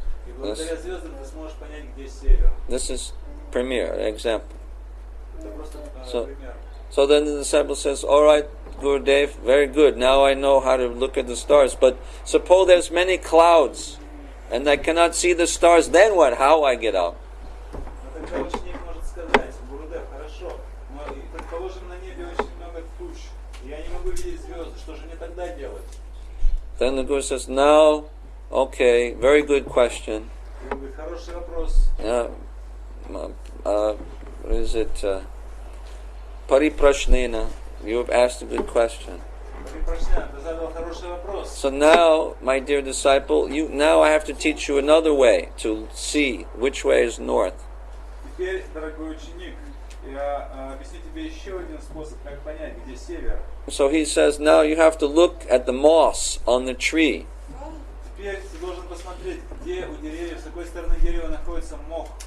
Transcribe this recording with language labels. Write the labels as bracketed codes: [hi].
[ru] И благодаря звездам ты сможешь понять, где север. [en] This is premier example. [ru] Это просто [en] So- [ru] пример. [en] So then the disciple says, all right, Gurudev, very good. Now I know how to look at the stars. But suppose there's many clouds and I cannot see the stars, then what? How I get out? [ru] Но тогда ученик может сказать: Гурудев, хорошо, но предположим, на небе очень много туч, и я не могу видеть звезды, что же мне тогда делать? [en] Then the Guru says, now, okay, very good question. [ru] И он говорит: хороший вопрос. [en] What is it? Pariprashnena. You have asked a good question. [ru] Ты задал хороший вопрос. [en] So now, my dear disciple, now I have to teach you another way to see which way is north. [ru] Теперь, дорогой ученик, я объясню тебе еще один способ, как понять, где север. [en] So he says, now you have to look at the moss on the tree. [ru] Теперь ты должен посмотреть, где у деревьев, с какой стороны дерева находится мох.